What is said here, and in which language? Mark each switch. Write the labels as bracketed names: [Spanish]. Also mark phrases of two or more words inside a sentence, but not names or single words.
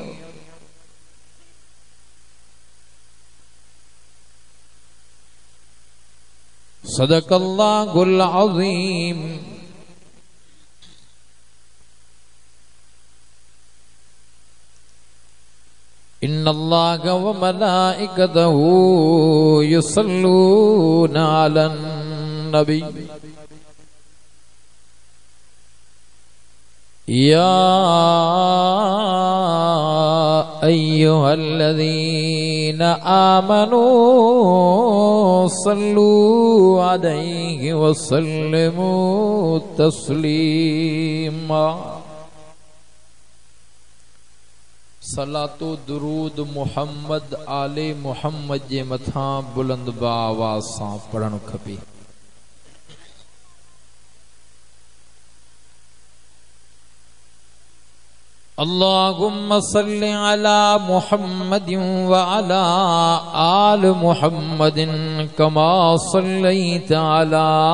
[Arabic] صدق الله العظيم. إن الله وملائكته يصلون على النبي يا أيها الذين آمنوا صلوا عليه وسلموا تسليما. [Sindhi] सलातो दुरूद मुहम्मद आले मुहम्मद जे मथा बुलंद आवाज़ सां पढ़ण खपे। [Arabic] اللهم صل على محمد وعلى آل محمد كما صليت على